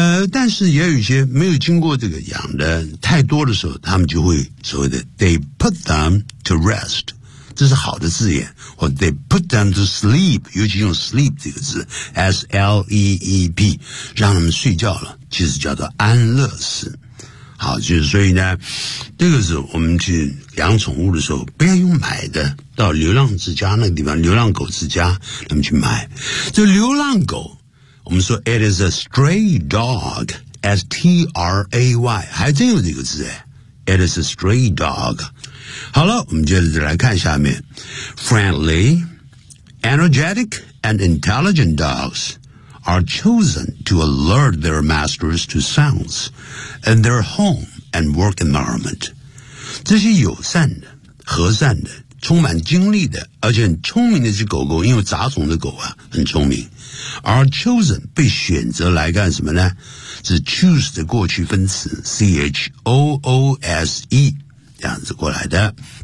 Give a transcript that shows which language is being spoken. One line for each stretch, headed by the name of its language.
Chinese: 但是也有一些没有经过这个养的太多的时候，他们就会所谓的
English: they put them to rest，
Chinese: 这是好的字眼，或者
English: they put them to sleep，
Chinese: 尤其用 sleep 这个字 S-L-E-E-P， 让他们睡觉了，其实叫做安乐死。好，就是所以呢，这个是我们去养宠物的时候，不要用买的，到流浪之家那个地方，流浪狗之家，他们去买。这流浪狗，我们说
English: it is a stray dog，
Chinese: S-T-R-A-Y， 还真有这个字诶， it is a stray dog。好了，我们接着来看下面。
English: Friendly, energetic and intelligent dogs are chosen to alert their masters to sounds in their home and work environment.
Chinese: 这些友善的、和善的、充满精力的而且很聪明的这狗狗，因为杂种的狗啊很聪明， are chosen 被选择来干什么呢？是 choose 的过去分词 choose 这样子过来的。